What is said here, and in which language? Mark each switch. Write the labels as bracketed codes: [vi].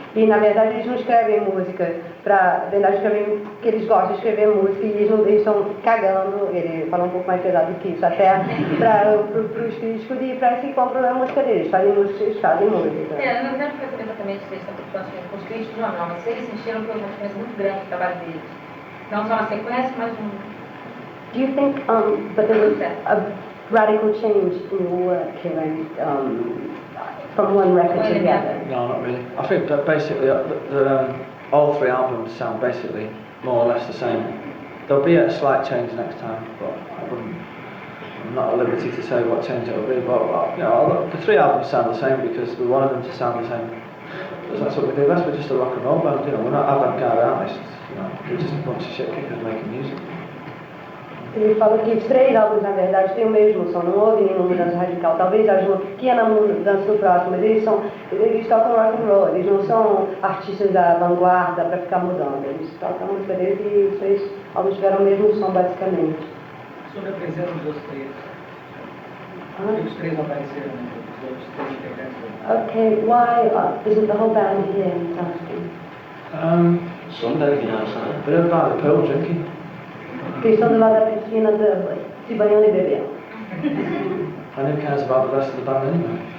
[pt] E, na verdade, eles não escrevem música na verdade, escrevem que eles gostam de escrever música e eles estão cagando, ele fala um pouco mais pesado do que isso, até para os críticos e para quem compra a música deles, fazem música, eles fazem música. Na verdade, foi exatamente isso, com os críticos do jornal, mas eles sentiram que houve uma diferença muito grande no trabalho deles. Não só na sequência, mas [en] Do you think but there was a radical change in your work here from one record to the other? No, not really. I think that basically all 3 albums sound basically more or less the same. There'll be a slight change next time, but I'm not at liberty to say what change it'll be. But you know, the 3 albums sound the same because we wanted them to sound the same. Because that's what we do. We're just a rock and roll band. You know, we're not avant-garde artists. You know, we're just a bunch of shit kickers making music. [pt] Ele falou que os 3 álbuns, na verdade, têm o mesmo som, não houve nenhuma mudança radical. Talvez haja uma pequena mudança no próximo, mas eles tocam rock and roll, eles não são artistas da vanguarda para ficar mudando. Eles tocam a música deles e os 3 álbuns tiveram o mesmo som, basicamente. Sobre a presença dos outros 3. Os 3 apareceram, né? Os outros 3 integrantes. [en] Okay, why isn't the whole band here? He's asking. Somebody outside. They're about the pool drinking. [pt] Porque estão do lado da piscina, se banhando e bebendo. [en] And who cares about the rest of the band anyway?